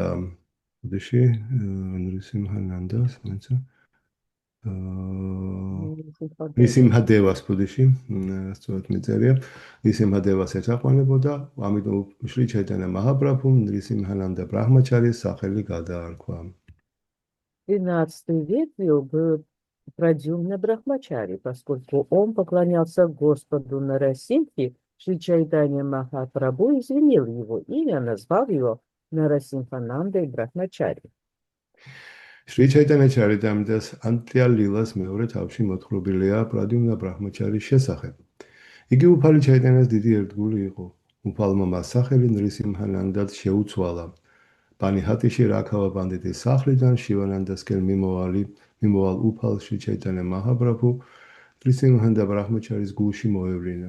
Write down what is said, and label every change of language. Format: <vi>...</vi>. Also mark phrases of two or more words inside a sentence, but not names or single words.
<ka>ოდეში ნრისიმჰანანდას მეცა ნრისიმჰადევას ბუდიში, სწორად მიწერია. ნრისიმჰადევას ეთაყვანებოდა, ამიტომ შრი ჩაიტანია მაჰაპრაბჰუმ ნრისიმჰანანდა ბრაჰმაჩარის სახელი გადაარქვა.</ka> <ru>13 век был Прадьюмна Брахмачари, поскольку он поклонялся Господу Нарасимхи, Шри Чайтанья Махапрабху извинил его имя, назвав его Нарасимханандой Брахмачари.</ru> <ka>Шри Чайтанья Чаритамритას ანტია ლილას მეორე თავში მოთხრობილია პრადიუმნა ბრაჰმაჩარის შესახებ. იგი უფალი ჩაიტანიას დიდი ერთგული იყო. უფალმა მას სახელი ნრისიმჰანანდად შეუცვალა. ბანიჰატიში რაქავა პანდიტის სახლიდან შივანანდასკენ მიმოვალ უფალ შრი ჩაიტანია მაჰაპრაბჰუ ნრისიმჰანანდა ბრაჰმაჩარის გულში მოევლინა.</ka>